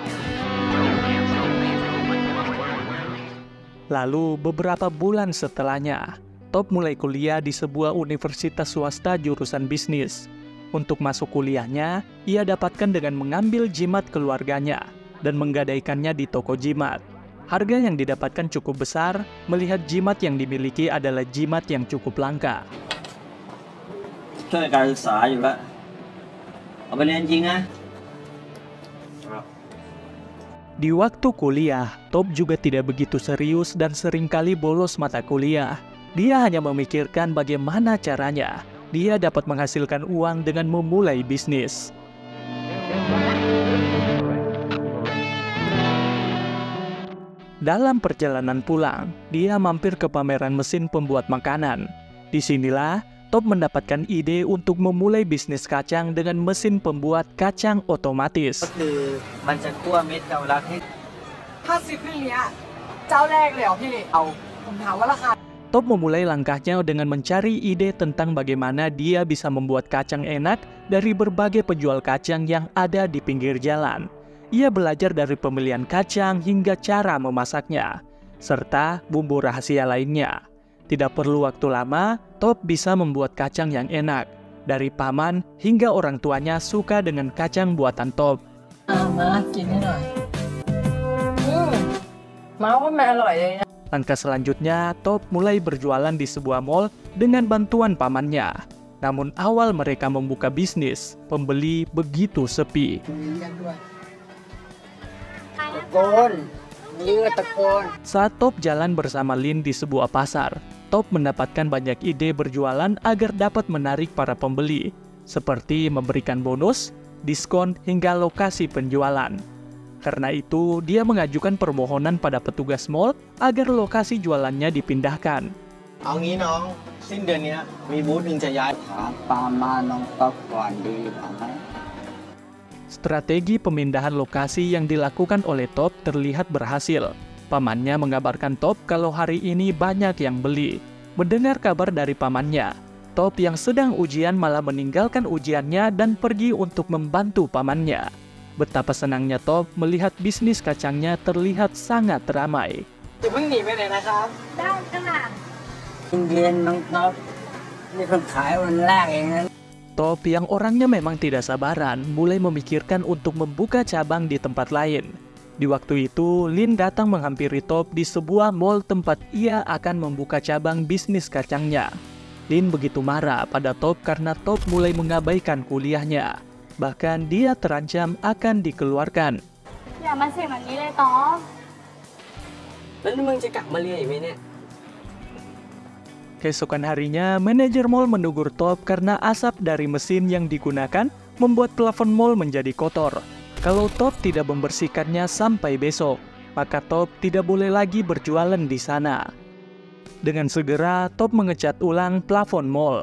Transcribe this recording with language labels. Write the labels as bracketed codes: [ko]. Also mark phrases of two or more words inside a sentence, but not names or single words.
[id] Lalu beberapa bulan setelahnya, Top mulai kuliah di sebuah universitas swasta jurusan bisnis. Untuk masuk kuliahnya, ia dapatkan dengan mengambil jimat keluarganya dan menggadaikannya di toko jimat. Harga yang didapatkan cukup besar, melihat jimat yang dimiliki adalah jimat yang cukup langka. [th] ช่วยการศึกษาอยู่แล้วเอาไปเรียนจริงนะ [id] Di waktu kuliah, Top juga tidak begitu serius dan seringkali bolos mata kuliah. Dia hanya memikirkan bagaimana caranya dia dapat menghasilkan uang dengan memulai bisnis. Dalam perjalanan pulang, dia mampir ke pameran mesin pembuat makanan. Disinilah Top mendapatkan ide untuk memulai bisnis kacang dengan mesin pembuat kacang otomatis. [th] ก็คือมันจะคั่วเม็ดเกาลัดให้ ถ้าซื้อเครื่องเนี้ยเจ้าแรกเลยเหรอพี่ เอา ผมถามว่าราคา [id] Top memulai langkahnya dengan mencari ide tentang bagaimana dia bisa membuat kacang enak dari berbagai penjual kacang yang ada di pinggir jalan. Ia belajar dari pemilihan kacang hingga cara memasaknya, serta bumbu rahasia lainnya. Tidak perlu waktu lama, Top bisa membuat kacang yang enak. Dari paman hingga orang tuanya suka dengan kacang buatan Top. [th] มากินให้หน่อยมาว่ามันอร่อยเลยนะ [id] Langkah selanjutnya, Top mulai berjualan di sebuah mall dengan bantuan pamannya. Namun awal mereka membuka bisnis, pembeli begitu sepi. [th] ตะโกนยืดตะโกน [id] Saat Top jalan bersama Lin di sebuah pasar, Top mendapatkan banyak ide berjualan agar dapat menarik para pembeli, seperti memberikan bonus, diskon, hingga lokasi penjualan. Karena itu, dia mengajukan permohonan pada petugas mall agar lokasi jualannya dipindahkan. [th] เอางี้น้อง สิ้นเดือนเนี้ยมีบูธหนึ่งจะย้าย ถามปามาน้องต๊อกก่อนดีกว่าไหม [id] Strategi pemindahan lokasi yang dilakukan oleh Top terlihat berhasil. Pamannya mengabarkan Top kalau hari ini banyak yang beli. Mendengar kabar dari pamannya, Top yang sedang ujian malah meninggalkan ujiannya dan pergi untuk membantu pamannya. Betapa senangnya Top melihat bisnis kacangnya terlihat sangat ramai. [th] อย่าเพิ่งหนีไปไหนนะครับ ได้ค่ะ เรียนน้องต๊อกนี่เพิ่งขายวันแรกเองนะ [id] Top yang orangnya memang tidak sabaran mulai memikirkan untuk membuka cabang di tempat lain. Di waktu itu, Lin datang menghampiri Top di sebuah mall tempat ia akan membuka cabang bisnis kacangnya. Lin begitu marah pada Top karena Top mulai mengabaikan kuliahnya. Bahkan dia terancam akan dikeluarkan. [th] อย่ามาเสี่ยงแบบนี้เลยต๊อก แล้วนี่มึงจะกลับมาเรียนอีกไหมเนี่ย [id] Keesokan harinya, manajer mall menegur Top karena asap dari mesin yang digunakan membuat plafon mall menjadi kotor. Kalau Top tidak membersihkannya sampai besok, maka Top tidak boleh lagi berjualan di sana. Dengan segera, Top mengecat ulang plafon mall.